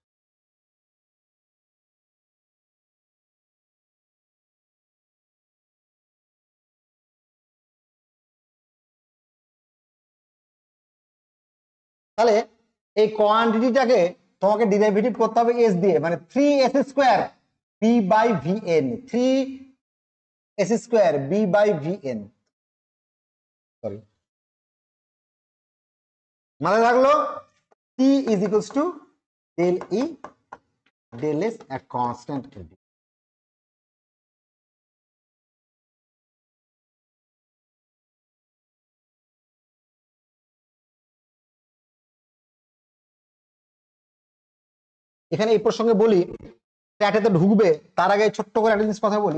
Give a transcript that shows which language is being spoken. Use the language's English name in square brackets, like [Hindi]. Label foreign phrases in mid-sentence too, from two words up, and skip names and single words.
[Bangla] তাহলে এই কোয়ান্টিটিটাকে তোমাকে ডেরিভেটিভ করতে হবে s দিয়ে, মানে [English] 3s square b by vn, 3s square b by vn, [Bangla] সরি মাথায় থাকলো [English] T is equals to del E del S at constant AB। [Bangla] এখানে এই প্রসঙ্গে বলি, স্ট্যাটেতে ঢুকবে তার আগে ছোট্ট করে একটা জিনিস কথা বলি।